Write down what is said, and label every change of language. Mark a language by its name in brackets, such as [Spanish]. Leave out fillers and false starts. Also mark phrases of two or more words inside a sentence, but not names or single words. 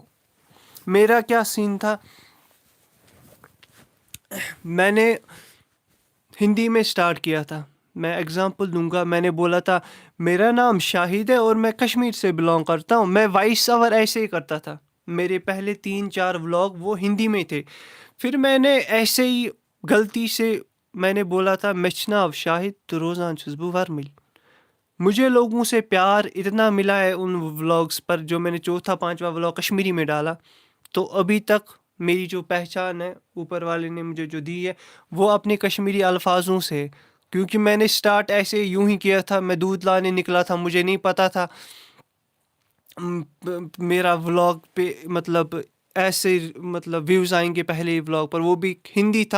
[Urdu] میرا کیا سین تھا, میں نے ہندی میں سٹارٹ کیا تھا, میں اگزامپل دوں گا, میں نے بولا تھا میرا نام شاہد ہے اور میں کشمیر سے بلانگ کرتا ہوں, میں [English] voice over [Urdu] ایسے ہی کرتا تھا, میرے پہلے 3-4 ولاگ وہ ہندی میں تھے. پھر میں نے ایسے ہی غلطی سے میں نے بولا تھا [Kashmiri] مےٚ چھُ ناو شاہد تو روزان چھُس بہٕ ورمُل. [Urdu] مجھے لوگوں سے پیار اتنا ملا ہے ان ولاگس پر, جو میں نے 4تھا-5واں ولاگ کشمیری میں ڈالا, تو ابھی تک میری جو پہچان ہے اوپر والے نے مجھے جو دی ہے وہ اپنے کشمیری الفاظوں سے, کیونکہ میں نے سٹارٹ ایسے یوں ہی کیا تھا, میں دودھ لانے نکلا تھا, مجھے نہیں پتا تھا میرا ولاگ پہ مطلب ایسے مطلب ویوز آئیں گے پہلے ہی ولاگ پر, وہ بھی ہندی تھا.